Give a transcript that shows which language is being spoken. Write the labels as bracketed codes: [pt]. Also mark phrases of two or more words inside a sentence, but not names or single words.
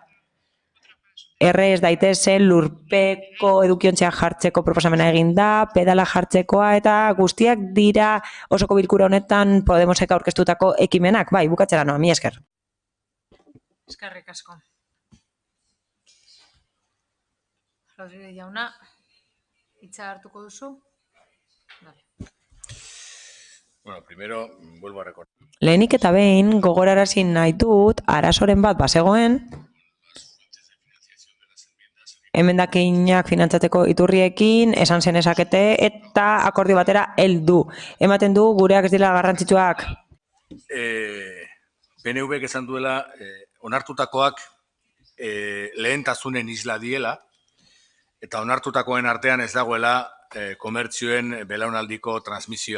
[eu] Erre ez daitezen lurpeko edukiontziak jartzeko proposamena egin da, pedala jartzekoa eta guztiak dira osoko bilkura honetan Podemosek aurkeztutako ekimenak. Bai, bukatzera noa, mi esker. Eskerrik asko. Rodríguez jauna, hitza hartuko duzu? [es] Vale. Bueno, primero, vuelvo a recordar. [eu] Lehenik eta behin gogorarazi nahi dut arazoren bat bazegoen, emendakinak finantzatzeko iturriekin, esan zen esakete, eta akordio batera heldu. Ematen du gureak ez dira garrantzitsuak. PNV-ek esan duela, onartutakoak lehentasunen isla diela, eta onartutakoen artean ez dagoela komertzioen belaunaldiko transmisioa.